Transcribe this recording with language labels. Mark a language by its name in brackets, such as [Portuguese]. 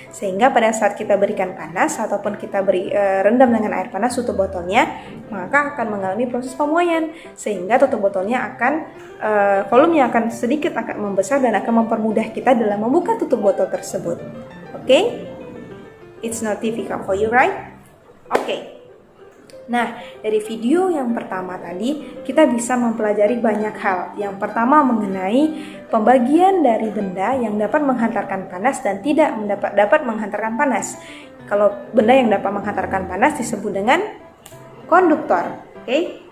[Indonesian] Sehingga pada saat kita berikan panas ataupun kita rendam dengan air panas tutup botolnya, maka akan mengalami proses pemuaian. Sehingga tutup botolnya akan volumenya akan sedikit akan membesar dan akan mempermudah kita dalam membuka tutup botol tersebut. Oke? [English] It's not difficult for you, right? [Indonesian] Oke. Nah, dari video yang pertama tadi kita bisa mempelajari banyak hal. Yang pertama mengenai pembagian dari benda yang dapat menghantarkan panas dan tidak dapat menghantarkan panas. Kalau benda yang dapat menghantarkan panas disebut dengan konduktor. Oke?